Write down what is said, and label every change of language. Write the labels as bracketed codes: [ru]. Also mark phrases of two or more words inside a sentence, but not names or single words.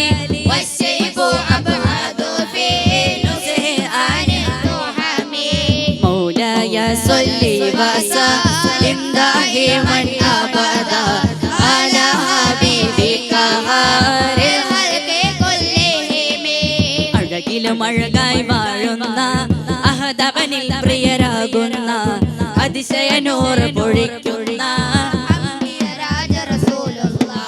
[ar] والشيب أبعد في نزه عن التهم مولاي صلي وسلم دائما أبدا على حبيبك خير الخلق كلهم [ml] അഴകിലും അഴകായി വാഴുന്ന അഹദവനിൽ പ്രിയരാകുന്ന അതിശയനൂർ പൊഴിക്കുന്ന [ar] راج رسول الله